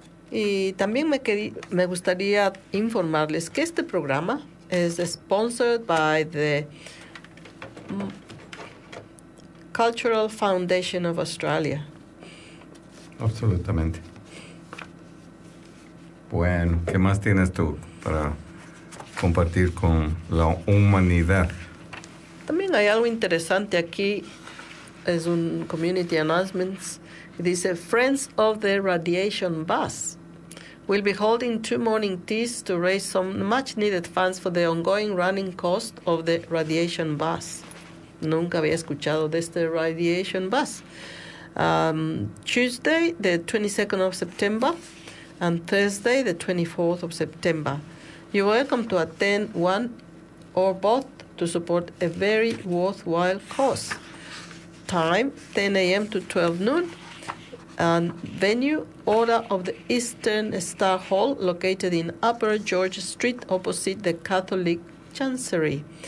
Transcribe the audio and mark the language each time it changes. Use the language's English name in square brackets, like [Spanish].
[Spanish] Y también me gustaría informarles que este programa es [English] sponsored by the Cultural Foundation of Australia. [Spanish] Absolutamente. Bueno, ¿qué más tienes tú para compartir con la humanidad? También hay algo interesante aquí. Es un [English] community announcement. [Spanish] Dice, [English] Friends of the Radiation Bus will be holding two morning teas to raise some much-needed funds for the ongoing running cost of the Radiation Bus. [Spanish] Nunca había escuchado de este Radiation Bus. [English] Tuesday, the 22nd of September, and Thursday, the 24th of September. You're welcome to attend one or both to support a very worthwhile cause. Time, 10 a.m. to 12 noon. And venue, Order of the Eastern Star Hall, located in Upper George Street, opposite the Catholic Chancery.